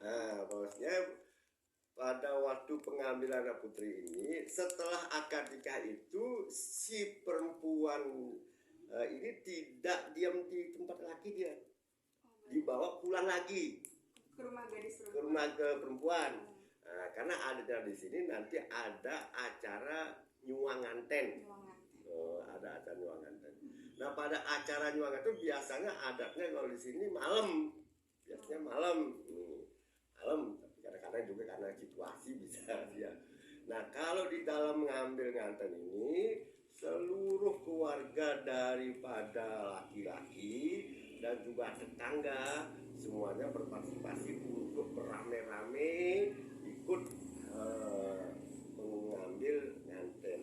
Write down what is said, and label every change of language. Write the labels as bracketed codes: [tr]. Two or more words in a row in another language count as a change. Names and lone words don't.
[id] Nah, prosesnya pada waktu pengambilan anak putri ini, setelah akad nikah itu si perempuan ini tidak diam di tempat laki, dia dibawa pulang lagi ke rumah gadis perempuan, ke rumah ke perempuan. Nah, karena ada di sini nanti ada acara nyuang nganten. Ada acara nyuang nganten. Nah, pada acara nyuang itu biasanya adatnya kalau di sini malam, biasanya malam, tapi kadang-kadang juga karena situasi bisa ya. Nah, kalau di dalam mengambil nganten ini seluruh keluarga daripada laki-laki dan juga tetangga semuanya berpartisipasi untuk beramai-ramai ikut mengambil nganten.